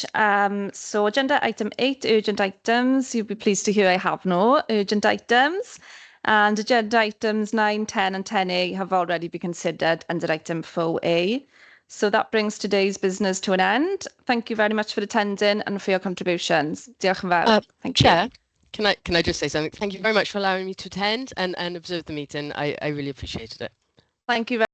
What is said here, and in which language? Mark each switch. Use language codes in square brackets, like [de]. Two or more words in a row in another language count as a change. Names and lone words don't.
[en] So agenda item 8, urgent items. You'll be pleased to hear I have no urgent items. And agenda items 9, 10 and 10A have already been considered under item 4A. So that brings today's business to an end. Thank you very much for attending and for your contributions. [cy] Diolch yn fawr. [en] Thank you. Chair, can I just say something? Thank you very much for allowing me to attend and observe the meeting. I really appreciated it. Thank you very